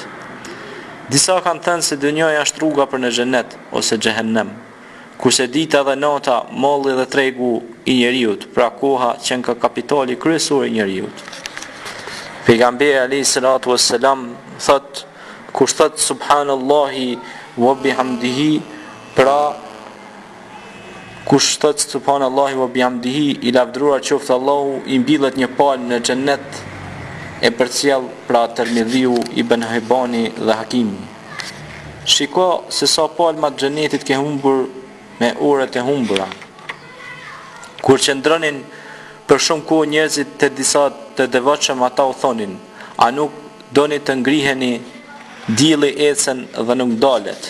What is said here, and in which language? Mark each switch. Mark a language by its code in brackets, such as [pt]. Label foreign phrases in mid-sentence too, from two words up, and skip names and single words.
[sq] Disa kanë thënë se dynjaja është rruga për në xhenet ose xhehenem, kurse dita dhe nata malli dhe tregu i njeriut, pra koha që nga kapitali kryesor i njeriut. Pejgamberi [ar] عليه الصلاة والسلام [sq] thot, kur thot [ar] سبحان الله وبحمده, [sq] pra kush thot [ar] سبحان الله وبحمده, [sq] i lavdëruar qoftë Allahu, i mbillet një palë në xhenet e përcjell pra Tirmidhiu, Ibn Hibani dhe Hakimi. Shiko se sa palma të xhenetit ke humbur me orët e humbura. Kur qëndronin për shumë kohë njerëzit të disa të devotshëm, ata u thonin, a nuk doni të ngriheni, dielli ecën dhe nuk dalet.